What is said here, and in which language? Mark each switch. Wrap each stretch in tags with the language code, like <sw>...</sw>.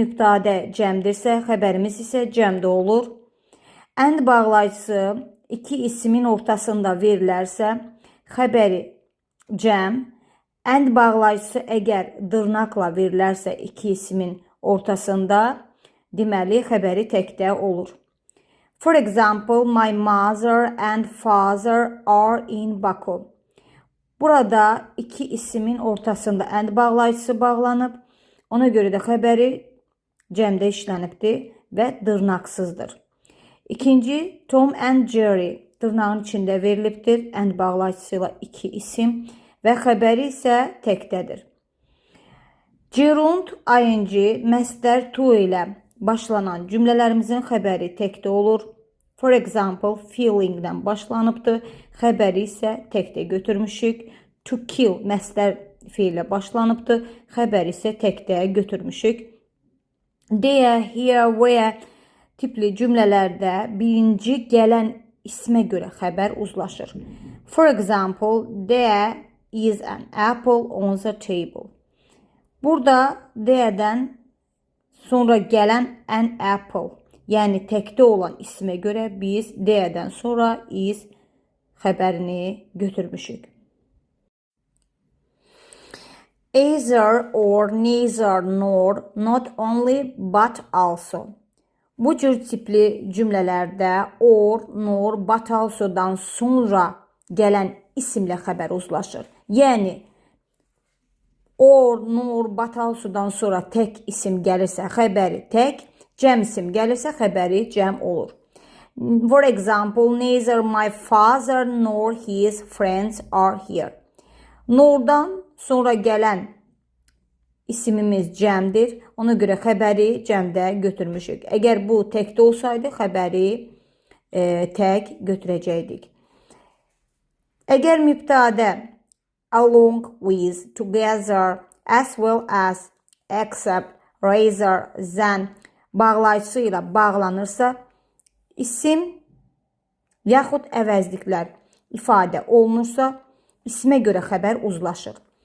<az>Mübtədə cəmdirsə, xəbərimiz isə cəmdə olur. And bağlayıcısı iki ismin ortasında verilərsə, xəbəri cəm. And bağlayıcısı əgər dırnaqla verilərsə iki ismin ortasında, deməli xəbəri təkdə olur.</az> <en>For example, my mother and father are in Baku.</en> <az>Burada iki isimin ortasında and bağlayıcısı bağlanıb. Ona görə də xəbəri cəmdə işlənibdir və dırnaqsızdır. İkinci, Tom and Jerry dırnağın içində verilibdir. And bağlayıcısı ilə iki isim və xəbəri isə təkdədir. Gerund, ing, məsdər to ilə başlanan cümlələrimizin xəbəri təkdə olur.</az> <en>For example,</en> <az>feelingdən başlanıbdır. Xəbəri isə təkdə götürmüşük. To kill məsdər fiillə başlanıbdır. Xəbəri isə təkdə götürmüşük. There, here, where tipli cümlələrdə birinci gələn ismə görə xəbər uzlaşır.</az> <en>For example, there is an apple on the table.</en> <az>Burada there'dən sonra gələn an apple, yəni təkdə olan ismə görə biz there'dən sonra is xəbərini götürmüşük.</az> <en>Either or, neither, nor, not only, but also.</en> <az>Bu cür tipli cümlələrdə or, nor, but also'dan sonra gələn isimlə xəbər uzlaşır. Yəni, or, nor, but also'dan sonra tək isim gəlirsə xəbəri tək, cəm isim gəlirsə xəbəri cəm olur.</az> <en>For example, neither my father nor his friends are here.</en> <az>Nor'dan sonra gələn isimimiz cəmdir. Ona görə xəbəri cəmdə götürmüşük. Əgər bu təkdə olsaydı, xəbəri tək götürəcəkdik. Əgər mübtədə along with, together, as well as, except, rather, than bağlayıcısı ilə bağlanırsa, isim yaxud əvəzliklər ifadə olunursa, ismə görə xəbər uzlaşır.</az>